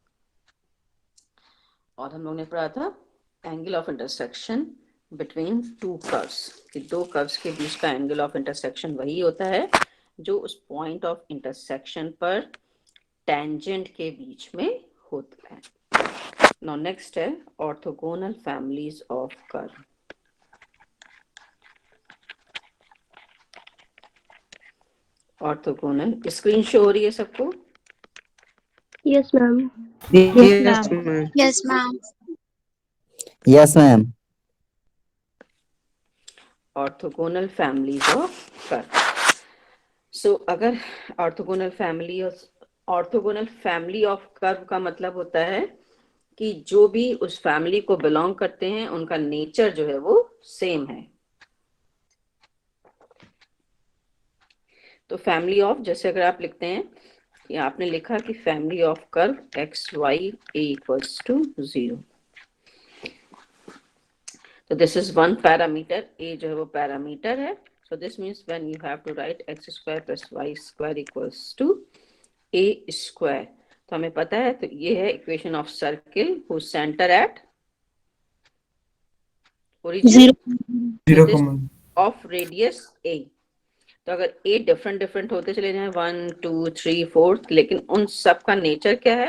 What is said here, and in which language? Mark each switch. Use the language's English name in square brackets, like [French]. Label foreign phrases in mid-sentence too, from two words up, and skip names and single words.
[Hindi] और हम लोग ने पढ़ा था [English] angle of intersection between two curves, [Hindi] कि दो कर्व्स के बीच का [English] angle of intersection [Hindi] वही होता है जो उस [English] point of intersection [Hindi] पर टेंजेंट के बीच में होता है। [English] now next है orthogonal families of curve. orthogonal screen show [Hindi] हो रही है सबको? [English] Yes, ma'am. Yes, Yes, ma'am. ma'am. Yes, ma'am. Yes, ma'am. orthogonal families of curve. [Hindi] सो अगर [English] orthogonal family of curve [Hindi] का मतलब होता है कि जो भी उस फैमिली को बिलोंग करते हैं उनका नेचर जो है वो सेम है। तो [English] family of, [Hindi] जैसे अगर आप लिखते हैं कि आपने लिखा कि [English] family of curve x y a equals to 0, [Hindi] तो [English] this is one parameter, [Hindi] ए जो है वो पैरामीटर है। [English] so this means when you have to write x square plus y square equals to a square, [Hindi] तो हमें पता है, तो ये है [English] equation of circle who centre at origin 0, of radius a. [Hindi] तो अगर ए [English] different different [Hindi] होते चले जाएं 1 2 3 4, लेकिन उन सब का नेचर क्या है?